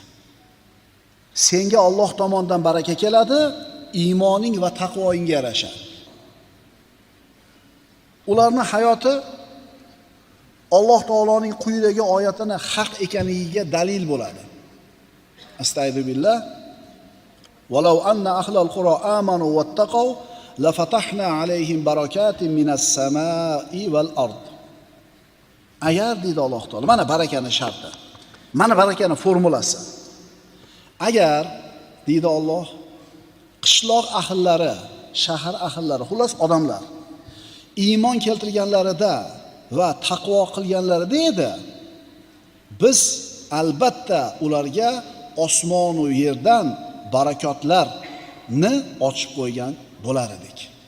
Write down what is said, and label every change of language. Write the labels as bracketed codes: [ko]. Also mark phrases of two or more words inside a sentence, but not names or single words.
[uz] Senga Alloh tomonidan baraka keladi, iymoning va taqvoingga yarasha. Ularning hayoti Alloh taoloning quyidagi oyatini haq ekanligiga dalil bo'ladi. Astagfirullah. [ar] ولو أن أهل القرى آمنوا واتقوا لفتحنا عليهم بركات من السماء والأرض. [uz] Agar deydi Alloh taolo, mana barakaning sharti. Mana barakani formulasi. Agar deydi Alloh, qishloq ahllari, shahar ahllari, xullas odamlar iymon keltirganlarida va taqvo qilganlarida edi, biz albatta ularga osmon va yerdan barakotlarni ochib qo'ygan bo'lar edik.